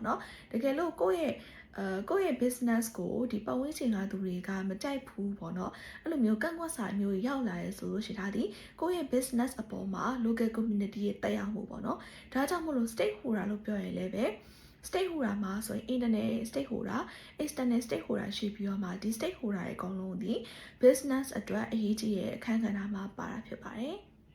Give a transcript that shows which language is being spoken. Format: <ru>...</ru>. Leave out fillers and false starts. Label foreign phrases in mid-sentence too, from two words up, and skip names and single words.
<my>နော်တကယ်လို့ကိုယ့်ရဲ့ business ကိုဒီပတ်ဝန်းကျင်ကသူတွေကမကြိုက်ဘူးပေါ့နော်အဲ့လိုမျိုးကန့်ကွက်စာမျိုးရောက်လာရဲဆိုလို့ရှိရင်ဒါဒီကိုယ့်ရဲ့ business အပေါ်မှာ</my> <en>local community</en> <my>ရဲ့တက်ရောက်မှုပေါ့နော်ဒါကြောင့်မို့လို့ stakeholder လို့ပြောရင်လည်းပဲ stakeholder မှာဆိုရင်</my> <en>internal stakeholder external stakeholder</en> <my>ရှိပြီးတော့မှဒီ stakeholder ရဲ့အကုန်လုံးဒီ business အတွက်အရေးကြီးတဲ့အခန်းကဏ္ဍမှာပါတာဖြစ်ပါတယ်</my>